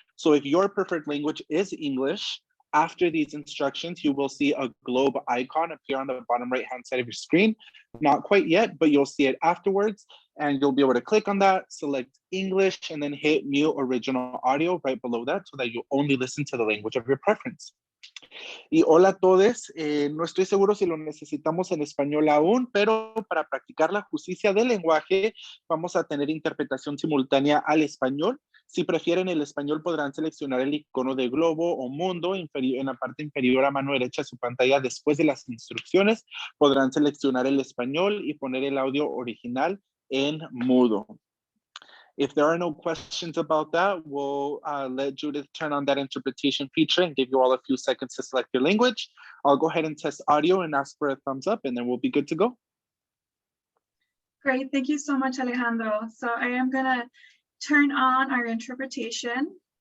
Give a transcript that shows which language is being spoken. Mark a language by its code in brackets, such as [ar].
[en] So if your preferred language is English, after these instructions, you will see a globe icon appear on the bottom right-hand side of your screen. Not quite yet, but you'll see it afterwards, and you'll be able to click on that, select English, and then hit mute original audio right below that so that you only listen to the language of your preference. [es] Y hola a todos, no estoy seguro si lo necesitamos en español aún, pero para practicar la justicia del lenguaje vamos a tener interpretación simultánea al español. Si prefieren el español podrán seleccionar el icono de globo o mundo en la parte inferior a mano derecha de su pantalla después de las instrucciones. Podrán seleccionar el español y poner el audio original en mudo. [en] If there are no questions about that, we'll let Judith turn on that interpretation feature and give you all a few seconds to select your language. I'll go ahead and test audio and ask for a thumbs up, and then we'll be good to go. Great, thank you so much, Alejandro. So I am gonna turn on our interpretation.